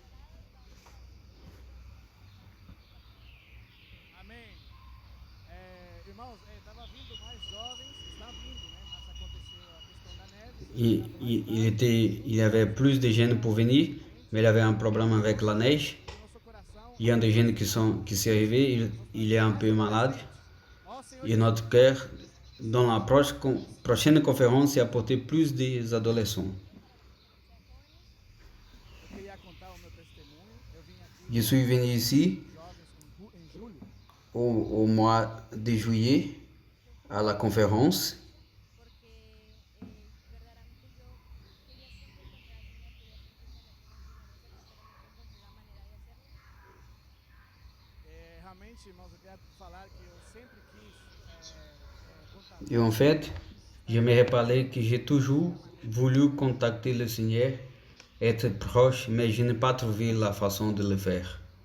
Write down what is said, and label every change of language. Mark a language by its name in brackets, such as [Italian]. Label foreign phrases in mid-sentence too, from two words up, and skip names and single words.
[Portuguese] Amém. Irmãos, estava vindo mais jovens, está vindo, né? Mas aconteceu a questão da neve. [French] Il y avait plus de jeunes pour venir, mais il avait un problème avec la neige. [Portuguese] Nosso coração, [French] Il y a des jeunes qui sont arrivés, il est un peu malade. [Portuguese] ó Senhor, [French] Et notre cœur, dans la prochaine conférence, c'est apporter plus des adolescents. [Portuguese] eu queria contar o meu testemunho. Eu vim aqui [French] Je suis venu ici [Portuguese] jovens em julho, [French] au mois de juillet à la conférence [Portuguese] realmente, irmãos, eu quero falar que eu sempre quis contar. [French] et en fait, j'aimerais parler que j'ai toujours voulu contacter le Seigneur, être proche, mais je n'ai pas trouvé la façon de le faire.